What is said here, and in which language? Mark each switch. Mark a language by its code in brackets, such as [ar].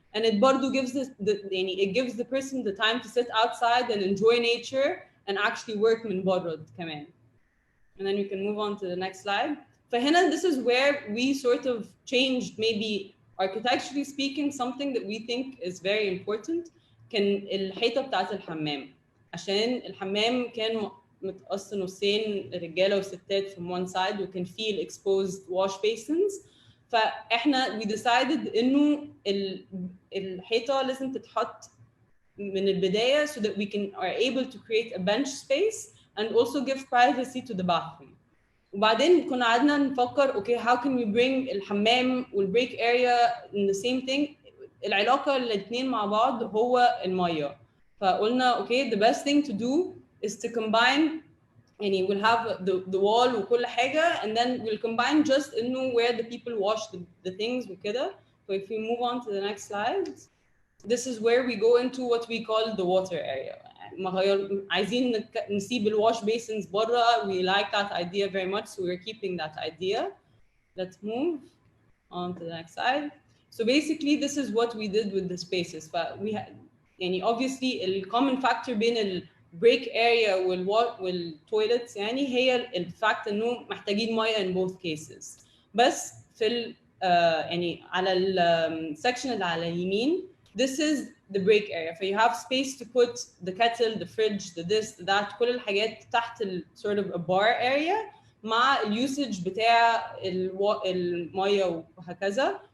[en] And it [ar] برضو [en] gives it gives the person the time to sit outside and enjoy nature and actually work [ar] من برا كمان. [en] And then we can move on to the next slide. [ar] فهنا [en] this is where we sort of changed, maybe architecturally speaking, something that we think is very important. [ar] كان الحيطة بتاعت الحمام، عشان الحمام كان متقسم نصين رجالة وستات [en] from one side [ar] وكان فيه [en] exposed wash basins. [ar] فاحنا [en] we decided [ar] إنه الحيطة لازم تتحط من البداية [en] so that we are able to create a bench space and also give privacy to the bathroom. [ar] وبعدين كنا قعدنا نفكر [en] okay, how can we bring [ar] الحمام [en] والbreak area in the same thing. [ar] العلاقة الاثنين مع بعض هو المية. فقلنا [en] okay, the best thing to do is to combine يعني we'll have the wall [ar] وكل حاجة, [en] and then we'll combine just إنه where the people wash the things [ar] وكده. [en] So if we move on to the next slide, this is where we go into what we call the water area. [ar] عايزين نسيب الwash basins برا. [en] We like that idea very much, so we're keeping that idea. Let's move on to the next slide. So basically, this is what we did with the spaces. But we had, يعني obviously, the common factor [ar] بين ال [en] break area والtoilets [ar] يعني هي الفاكت إنه محتاجين مية [en] in both cases. [ar] بس في يعني على section اللي على اليمين, [en] this is the break area. So you have space to put the kettle, the fridge, the this, that, [ar] كل الحاجات تحت [en] sort of a bar area [ar] مع اليوسج بتاع المية وهكذا.